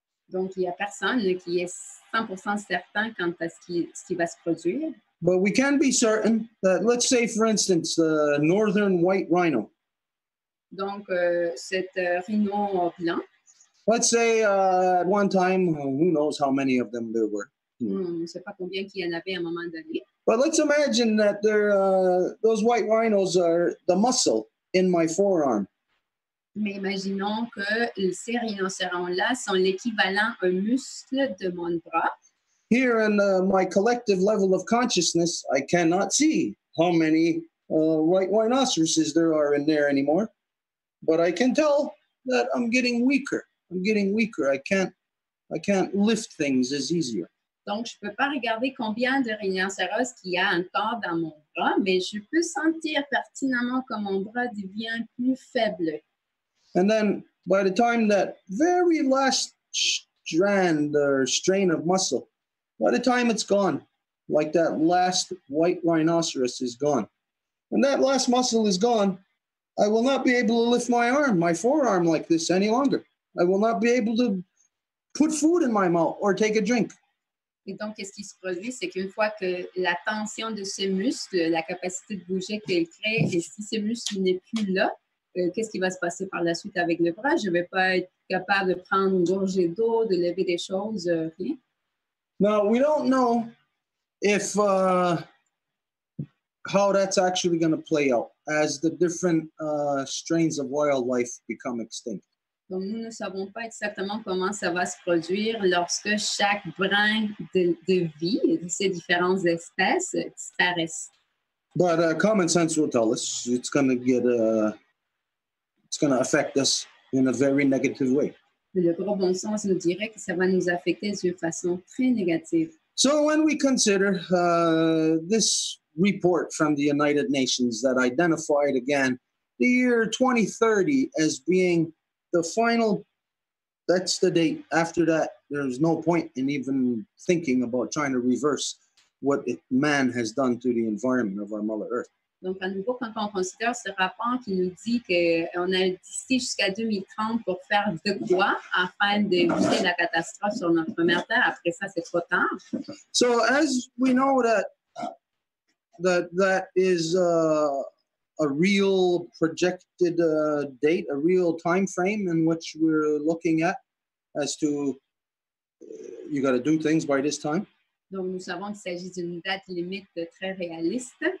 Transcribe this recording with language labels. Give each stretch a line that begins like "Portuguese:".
French: Donc, il n'y a personne qui est 100% certain quant à ce qui va se produire.
English: But we can be certain that, let's say, for instance, the northern white rhino.
French: Donc, cet rhino blanc.
English: Let's say at one time, who knows how many of them there were.
French: On ne sait pas combien qu'il y en avait à un moment donné.
English: But let's imagine that those white rhinos are the muscle in my forearm.
French: Mais imaginons que ces rhinocérons-là sont l'équivalent un muscle de mon bras.
English: Here in my collective level of consciousness, I cannot see how many white rhinoceroses there are in there anymore. But I can tell that I'm getting weaker. I can't lift things as easier.
French: Donc, je ne peux pas regarder combien de rhinocéros qu'il y a encore dans mon bras, mais je peux sentir pertinemment que mon bras devient plus faible.
English: And then by the time that very last strand or strain of muscle, by the time it's gone, like that last white rhinoceros is gone, and that last muscle is gone, I will not be able to lift my forearm like this any longer. I will not be able to put food in my mouth or take a drink.
French: Et donc, qu'est-ce qui se produit? C'est qu'une fois que la tension de ce muscle, la capacité de bouger qu'elle crée, et si ce muscle n'est plus là, qu'est-ce qui va se passer par la suite avec le bras? Je ne vais pas être capable de prendre une gorgée d'eau, de lever des choses, rien.
English: Now, we don't know if how that's actually going to play out as the different strains of wildlife become extinct.
French: Donc, nous ne savons pas exactement comment ça va se produire lorsque chaque brin de vie de ces différentes espèces disparaissent.
English: But common sense will tell us it's going to affect us in a very negative way.
French: Le gros bon sens nous dirait que ça va nous affecter d'une façon très négative.
English: So when we consider this report from the United Nations that identified again the year 2030 as being the final, that's the date. After that, there's no point in even thinking about trying to reverse what man has done to the environment of our Mother Earth.
French: Donc, à nouveau, quand on considère ce rapport qui nous dit qu'on a d'ici jusqu'à 2030 pour faire de quoi afin d'éviter la catastrophe sur notre mère Terre, après ça, c'est trop tard.
English: So, as we know that is a real projected date, a real time frame in which we're looking at as to you got to do things by this time.
French: Donc, nous savons qu'il s'agit d'une date limite très réaliste.